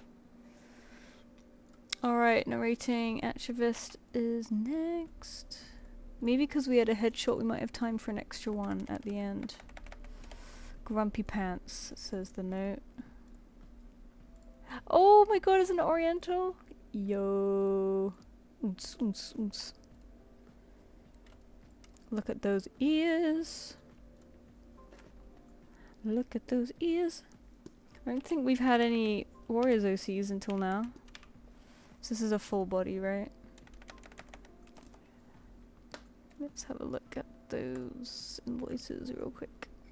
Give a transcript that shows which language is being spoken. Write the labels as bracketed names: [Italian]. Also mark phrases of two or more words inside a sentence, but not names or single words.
[English] Alright, narrating Activist is next. Maybe because we had a headshot we might have time for an extra one at the end. Grumpy Pants, says the note. Oh my god, is it an Oriental? Yo. Oons, oons, oons. Look at those ears. Look at those ears. I don't think we've had any Warriors OCs until now. So this is a full body, right? Let's have a look at those invoices real quick.